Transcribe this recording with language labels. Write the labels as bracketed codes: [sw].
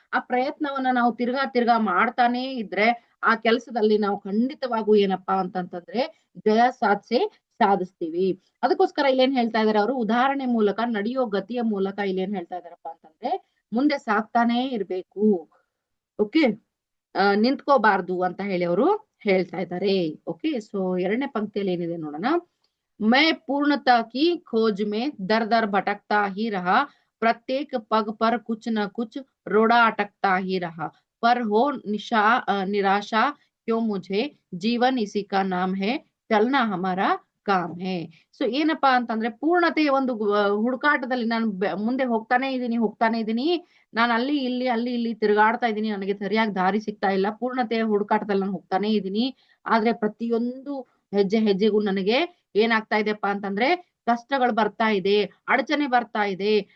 [kn] ಆ ಪ್ರಯತ್ನವನ್ನ ನಾವು ತಿರ್ಗಾ ಮಾಡ್ತಾನೆ ಇದ್ರೆ ಆ ಕೆಲಸದಲ್ಲಿ ನಾವು ಖಂಡಿತವಾಗೂ ಏನಪ್ಪಾ ಅಂತಂತಂದ್ರೆ ಜಯ ಸಾಧಿಸ್ತೀವಿ. ಅದಕ್ಕೋಸ್ಕರ ಇಲ್ಲೇನ್ ಹೇಳ್ತಾ ಇದಾರೆ ಅವರು, ಉದಾಹರಣೆ ಮೂಲಕ, ನಡೆಯೋ ಗತಿಯ ಮೂಲಕ ಇಲ್ಲೇನ್ ಹೇಳ್ತಾ ಇದಾರಪ್ಪ ಅಂತಂದ್ರೆ ಮುಂದೆ ಸಾಕ್ತಾನೆ ಇರ್ಬೇಕು, ಓಕೆ, ನಿಂತ್ಕೋಬಾರ್ದು ಅಂತ ಹೇಳಿ ಅವರು ಹೇಳ್ತಾ ಇದ್ದಾರೆ. ಓಕೆ, ಸೊ 2ನೇ ಪಂಕ್ತಿಯಲ್ಲಿ ಏನಿದೆ ನೋಡೋಣ. [hi] मैं पूर्णता की खोज में दर दर भटकता ही रहा, प्रत्येक पग पर कुछ न कुछ रोड़ा अटकता ही रहा, पर हो निराशा क्यों मुझे, जीवन इसी का नाम है, चलना हमारा ಕಾಮ್ ಹೇ. [kn] ಸೊ ಏನಪ್ಪಾ ಅಂತಂದ್ರೆ ಪೂರ್ಣತೆಯ ಒಂದು ಹುಡುಕಾಟದಲ್ಲಿ ನಾನು ಮುಂದೆ ಹೋಗ್ತಾನೆ ಇದೀನಿ. ನಾನು ಅಲ್ಲಿ ಇಲ್ಲಿ ತಿರುಗಾಡ್ತಾ ಇದ್ದೀನಿ, ನನಗೆ ಸರಿಯಾಗಿ ದಾರಿ ಸಿಗ್ತಾ ಇಲ್ಲ. ಪೂರ್ಣತೆಯ ಹುಡುಕಾಟದಲ್ಲಿ ನಾನು ಹೋಗ್ತಾನೆ ಇದ್ದೀನಿ. ಆದ್ರೆ ಪ್ರತಿಯೊಂದು ಹೆಜ್ಜೆಗೂ ನನಗೆ ಏನಾಗ್ತಾ ಇದೆಪ್ಪ ಅಂತಂದ್ರೆ ಕಷ್ಟಗಳು ಬರ್ತಾ ಇದೆ, ಅಡಚಣೆ ಬರ್ತಾ ಇದೆ.